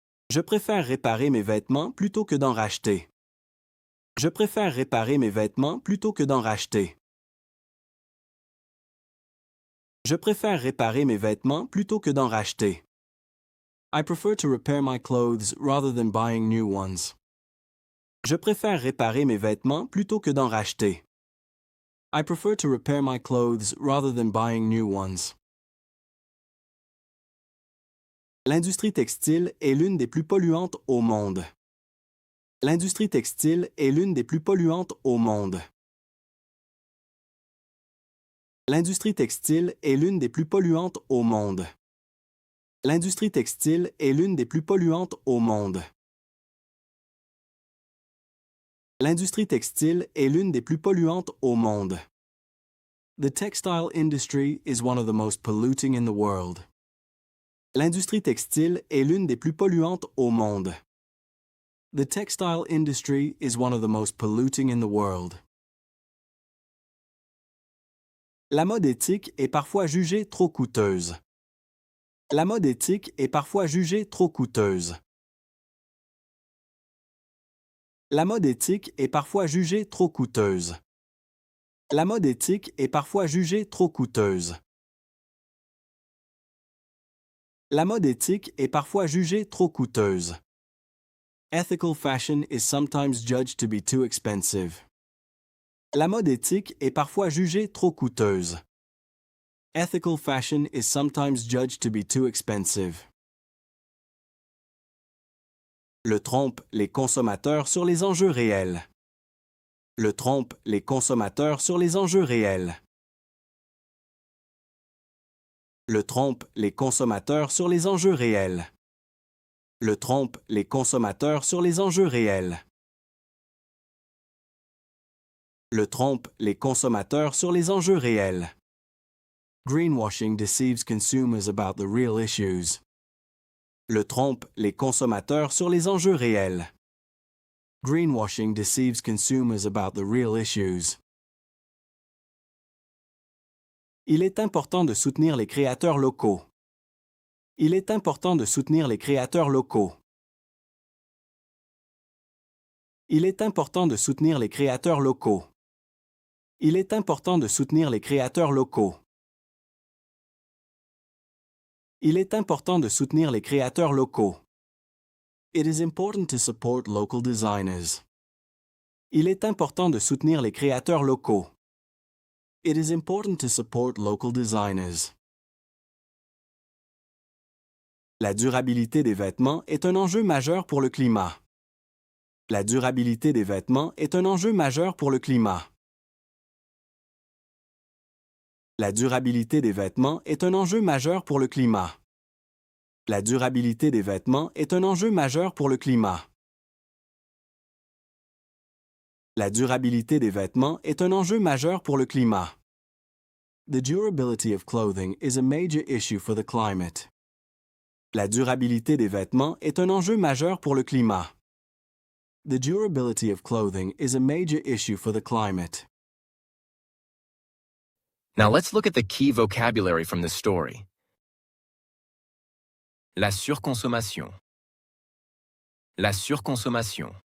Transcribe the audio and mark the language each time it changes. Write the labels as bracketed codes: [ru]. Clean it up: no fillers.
[fr] Je préfère réparer mes vêtements plutôt que d'en racheter. Je préfère réparer mes vêtements plutôt que d'en racheter. Je préfère réparer mes vêtements plutôt que d'en racheter. [en] I prefer to repair my clothes rather than buying new ones. [fr] Je préfère réparer mes vêtements plutôt que d'en racheter. [en] I prefer to repair my clothes rather than buying new ones. [fr] L'industrie textile est l'une des plus polluantes au monde. L'industrie textile est l'une des plus polluantes au monde. L'industrie textile est l'une des plus polluantes au monde. L'industrie textile est l'une des plus polluantes au monde. L'industrie textile est l'une des plus polluantes au monde. [en] The textile industry is one of the most polluting in the world. [fr] L'industrie textile est l'une des plus polluantes au monde. [en] The textile industry is one of the most polluting in the world. [fr] La mode éthique est parfois jugée trop coûteuse. La mode éthique est parfois jugée trop coûteuse. La mode éthique est parfois jugée trop coûteuse. La mode éthique est parfois jugée trop coûteuse. La mode éthique est parfois jugée trop coûteuse. [en] Ethical fashion is sometimes judged to be too expensive. [fr] La mode éthique est parfois jugée trop coûteuse. [en] Ethical fashion is sometimes judged to be too expensive. [fr] Le trompe les consommateurs sur les enjeux réels. Le trompe les consommateurs sur les enjeux réels. Le trompe les consommateurs sur les enjeux réels. Le trompe les consommateurs sur les enjeux réels. Le trompe les consommateurs sur les enjeux réels. [en] Greenwashing deceives consumers about the real issues. [fr] Le trompe les consommateurs sur les enjeux réels. [en] Greenwashing deceives consumers about the real issues. [fr] Il est important de soutenir les créateurs locaux. Il est important de soutenir les créateurs locaux. Il est important de soutenir les créateurs locaux. Il est important de soutenir les créateurs locaux. Il est important de soutenir les créateurs locaux. [en] It is important to support local designers. [fr] Il est important de soutenir les créateurs locaux. [en] It is important to support local designers. [fr] La durabilité des vêtements est un enjeu majeur pour le climat. La durabilité des vêtements est un enjeu majeur pour le climat. La durabilité des vêtements est un enjeu majeur pour le climat. La durabilité des vêtements est un enjeu majeur pour le climat. La durabilité des vêtements est un enjeu majeur pour le climat. [en] The durability of clothing is a major issue for the climate. [fr] La durabilité des vêtements est un enjeu majeur pour le climat. [en] The durability of clothing is a major issue for the climate. Now let's look at the key vocabulary from this story. [fr] La surconsommation. La surconsommation.